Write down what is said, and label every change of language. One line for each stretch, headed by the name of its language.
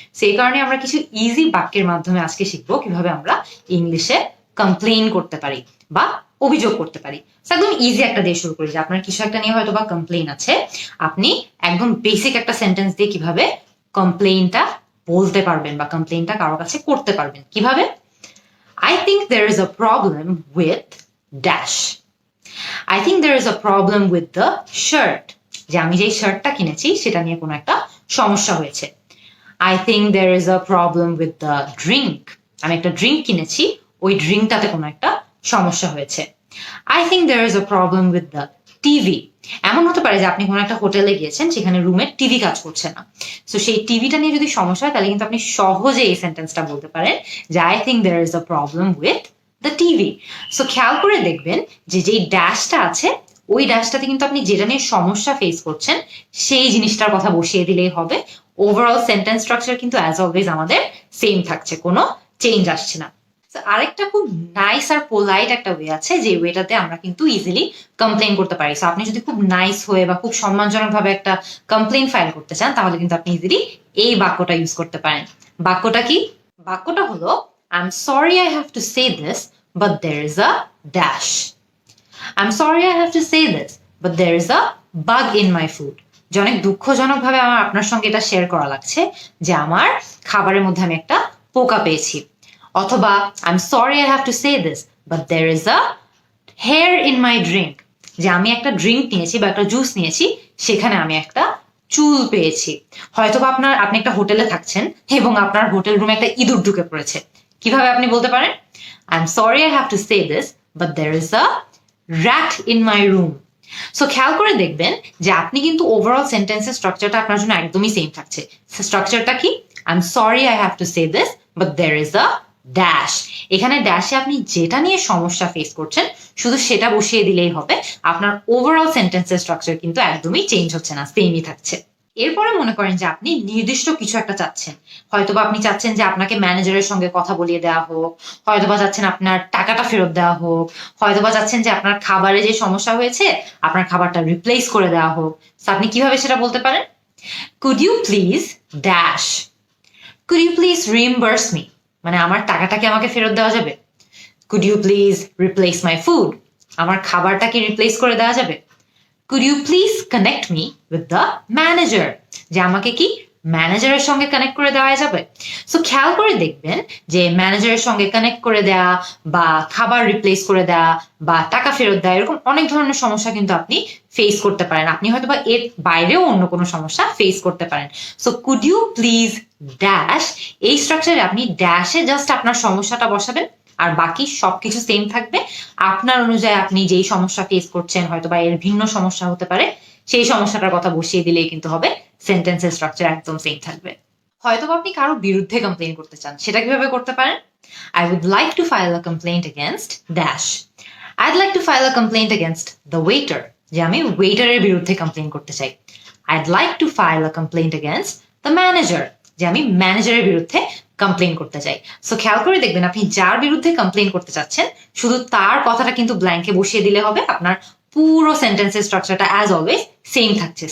Bangla: সেই কারণে আমরা কিছু ইজি বাক্যের মাধ্যমে আজকে শিখবো কিভাবে আমরা ইংলিশে কমপ্লেইন করতে পারি বা অভিযোগ করতে পারি। একদম ইজি একটা দিয়ে শুরু করি যে আপনার কিছু একটা নিয়ে হয়তো বা কমপ্লেইন আছে, আপনি একদম বেসিক একটা সেন্টেন্স দিয়ে কিভাবে কমপ্লেইনটা বলতে পারবেন বা কমপ্লেইনটা কারোর কাছে করতে পারবেন। কিভাবে?
English: I think there is a problem with dash. I think there is a problem with the shirt.
Bangla: যে আমি যে শার্টটা কিনেছি সেটা নিয়ে কোনো একটা সমস্যা হয়েছে।
English: I think there is a problem with the drink.
Bangla: আমি একটা ড্রিঙ্ক কিনেছি, ওই ড্রিঙ্কটাতে কোনো একটা সমস্যা হয়েছে।
English: I think there is a problem with the TV.
Bangla: এমন হতে পারে যে আপনি কোনো একটা হোটেলে গিয়েছেন, সেখানে রুমে টিভি কাজ করছে না। সো সেই টিভিটা নিয়ে যদি সমস্যা হয় তাহলে কিন্তু আপনি সহজে এই সেন্টেন্সটা বলতে পারেন যে
English: I think there is a problem with the TV.
Bangla: So খেয়াল করে দেখবেন যে যেই ড্যাশটা আছে ওই ড্যাশটাতে কিন্তু আপনি যেটা নিয়ে সমস্যা ফেস করছেন সেই জিনিসটার কথা বসিয়ে দিলেই হবে। ওভারঅল সেন্টেন্স স্ট্রাকচার কিন্তু অ্যাজ অলওয়েজ আমাদের সেম থাকছে, কোনো চেঞ্জ আসছে না। আরেকটা খুব নাইস আর পোলাইট একটা ওয়ে আছে যে ওয়েটাতে আমরা কিন্তু ইজিলি কমপ্লেন করতে পারি। সো আপনি যদি খুব নাইস হয়ে বা খুব সম্মানজনক ভাবে একটা কমপ্লেন ফাইল করতে চান তাহলে কিন্তু আপনি ইজিলি এই বাক্যটা ইউজ করতে পারেন। বাক্যটা কি? বাক্যটা হলো
English: I'm sorry I have to say this, but there is a dash. I'm sorry I have to say this, but there is a bug in my food.
Bangla: যে অনেক দুঃখজনক ভাবে আমার আপনার সঙ্গে এটা শেয়ার করা লাগছে যে আমার খাবারের মধ্যে আমি একটা পোকা পেয়েছি।
English: অথবা I'm sorry I have to say this, but there is a hair in my drink.
Bangla: যে আমি একটা ড্রিঙ্ক নিয়েছি বা একটা জুস নিয়েছি, সেখানে আমি একটা চুল পেয়েছি। হয়তোবা আপনি একটা হোটেলে থাকছেন এবং আপনার হোটেল রুমে একটা ইঁদুর ঢুকে পড়েছে। কিভাবে আপনি বলতে পারেন?
English: I'm sorry I have to say this, but there is a rat in my room.
Bangla: So খেয়াল করে দেখবেন যে আপনি কিন্তু ওভারঅল সেন্টেন্সের স্ট্রাকচারটা আপনার জন্য একদমই সেম থাকছে। স্ট্রাকচারটা কি?
English: I'm sorry I have to say this, but there is a dash.
Bangla: এখানে ড্যাশে আপনি যেটা নিয়ে সমস্যা ফেস করছেন শুধু সেটা বসিয়ে দিলেই হবে। আপনার ওভারঅল সেন্টেন্সের স্ট্রাকচার কিন্তু একদমই চেঞ্জ হচ্ছে না, সেমই থাকছে। এরপরে মনে করেন যে আপনি নির্দিষ্ট কিছু একটা চাচ্ছেন। হয়তোবা আপনি চাচ্ছেন যে আপনাকে ম্যানেজারের সঙ্গে কথা বলিয়ে দেওয়া হোক, হয়তোবা চাচ্ছেন আপনার টাকাটা ফেরত দেওয়া হোক, হয়তোবা চাচ্ছেন যে আপনার খাবারে যে সমস্যা হয়েছে আপনার খাবারটা রিপ্লেস করে দেওয়া হোক। আপনি কিভাবে সেটা বলতে পারেন?
English: Could you please dash? Could you please reimburse me?
Bangla: মানে আমার টাকাটা কি আমাকে ফেরত দেওয়া যাবে?
English: Could you please replace my food?
Bangla: আমার খাবারটা কি রিপ্লেস করে দেওয়া যাবে?
English: Could you please connect me with the manager?
Bangla: যে আমাকে কি ম্যানেজারের সঙ্গে কানেক্ট করে দেওয়া যাবে? সো খেয়াল করে দেখবেন যে ম্যানেজারের সঙ্গে কানেক্ট করে দেওয়া বা খাবার রিপ্লেস করে দেওয়া বা টাকা ফেরত দেওয়া এরকম অনেক ধরনের সমস্যা কিন্তু আপনি ফেস করতে পারেন। আপনি হয়তো বা এর বাইরেও অন্য কোনো সমস্যা ফেস করতে পারেন। So
English: could you please dash,
Bangla: এই স্ট্রাকচারে আপনি ড্যাশে জাস্ট আপনার সমস্যাটা বসাবেন আর বাকি সবকিছু সেম থাকবে। আপনার অনুযায়ী আপনি যেই সমস্যা ফেস করছেন হয়তো বা এর ভিন্ন সমস্যা হতে পারে, সেই সমস্যাটার কথা বসিয়ে দিলেই কিন্তু হবে, সেন্টেন্সের স্ট্রাকচার একদম সেম থাকবে। হয়তো আপনি কারো বিরুদ্ধে কমপ্লেইন করতে চান, সেটা কিভাবে করতে পারেন?
English: I would like to file a complaint against dash. I'd like to file a complaint against the waiter.
Bangla: যে আমি ওয়েটারের বিরুদ্ধে কমপ্লেইন করতে চাই।
English: I'd like to file a complaint against the manager.
Bangla: যে আমি ম্যানেজারের বিরুদ্ধে কমপ্লেইন করতে চাই। সো খেয়াল করে দেখবেন আপনি যার বিরুদ্ধে কমপ্লেইন করতে চাচ্ছেন শুধু তার কথাটা কিন্তু ব্ল্যাঙ্কে বসিয়ে দিলে হবে। আপনার পুরো সেন্টেন্সের স্ট্রাকচারটা অ্যাজ অলওয়েজ সেম থাকছে।